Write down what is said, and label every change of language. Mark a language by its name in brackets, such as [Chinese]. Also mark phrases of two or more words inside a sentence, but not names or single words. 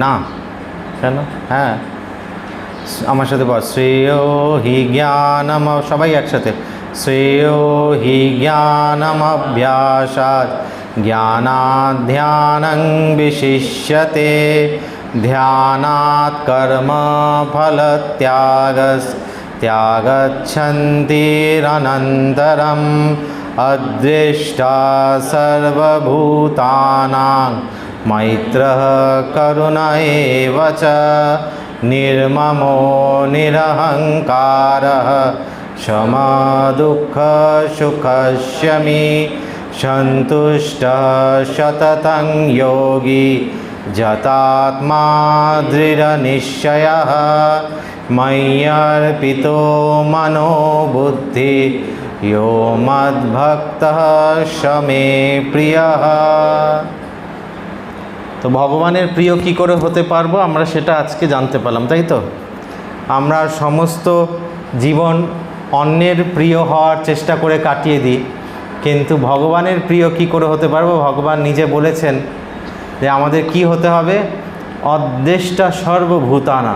[Bangla] না কেন? হ্যাঁ আমার সাথে বল, [Sanskrit] শ্রেয় হি জ্ঞানম, [Bangla] সবাই একসাথে, [Sanskrit] শ্রেয় হি জ্ঞানমভ্যাসাৎ জ্ঞানাৎ ধ্যানং বিশিষ্যতে ধ্যানাৎ কর্ম ফলত্যাগস ত্যাগচ্ছন্তিরনন্তরম অদ্বেষ্টা সর্বভূতানাং মৈত্রः করুণ এব চ निर्ममो निरहङ्कारः समदुःखसुखक्षमी सन्तुष्टः सततं योगी जतात्मा दृढनिश्चयः मय्यर्पितो मनो बुद्धि यो मद्भक्तः स मे प्रियः। [Bangla] তো ভগবানের প্রিয় কি করে হতে পারবো আমরা সেটা আজকে জানতে পারলাম, তাই তো? আমরা সমস্ত জীবন অন্যের প্রিয় হওয়ার চেষ্টা করে কাটিয়ে দিই, কিন্তু ভগবানের প্রিয় কি করে হতে পারবো? ভগবান নিজে বলেছেন যে আমাদের কি হতে হবে, [Sanskrit] অদ্বেষ্টা সর্বভূতানাং।